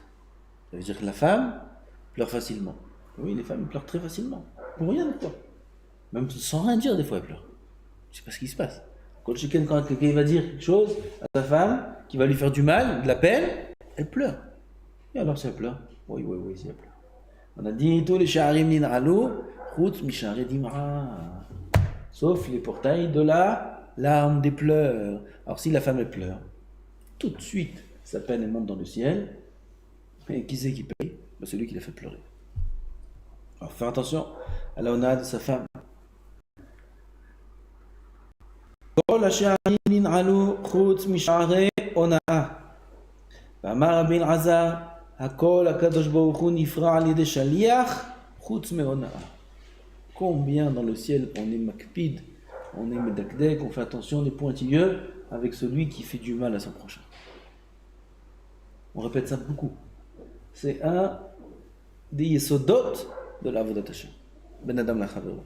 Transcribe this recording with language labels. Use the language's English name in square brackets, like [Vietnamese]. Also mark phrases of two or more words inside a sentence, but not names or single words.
[French] Ça veut dire que la femme pleure facilement. Oui, les femmes pleurent très facilement. Pour rien, des fois. Même sans rien dire, des fois, elles pleurent. Je ne sais pas ce qui se passe. Quand quelqu'un va dire quelque chose à sa femme, qui va lui faire du mal, de la peine, elle pleure. Et alors, si elle pleure? Oui, si elle pleure. On a dit, tous les [Hebrew] שערים ננעלו, חוץ משערי דמעה. [French] Sauf les portails de la larme des pleurs. Alors, si la femme, elle pleure, tout de suite, sa peine, elle monte dans le ciel. Et qui c'est qui paye? Celui qui l'a fait pleurer. Alors, faire attention à la honneur de sa femme. [Hebrew] כל השערים ננעלו חוץ משערי הונאה. ואמר רבי אלעזר, הכל הקדוש ברוך הוא נפרע על ידי שליח חוץ מהונאה. [French] Combien dans le ciel on est makpid, on est medakdek, on fait attention, on est pointilleux avec celui qui fait du mal à son prochain. On répète ça beaucoup. C'est un des yesodot de la [Hebrew] עבודת השם. בין אדם לחברו.